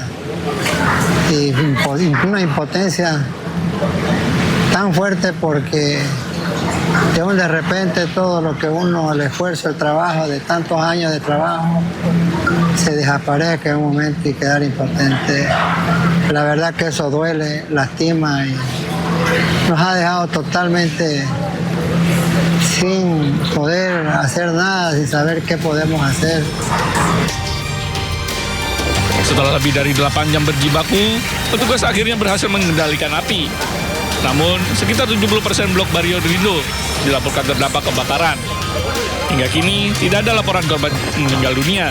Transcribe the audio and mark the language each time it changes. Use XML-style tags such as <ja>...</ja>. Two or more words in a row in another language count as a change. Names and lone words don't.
<es>Y una impotencia tan fuerte porque de repente todo lo que uno, el esfuerzo, el trabajo de tantos años de trabajo se desaparezca en un momento y quedar impotente. La verdad que eso duele, lastima y nos ha dejado totalmente sin poder hacer nada, sin saber qué podemos hacer.</es> <id>Setelah lebih dari 8 jam berjibaku, petugas akhirnya berhasil mengendalikan api. Namun, sekitar 70% blok Barrio Lindo dilaporkan terdampak kebakaran. Hingga kini, tidak ada laporan korban meninggal dunia.</id>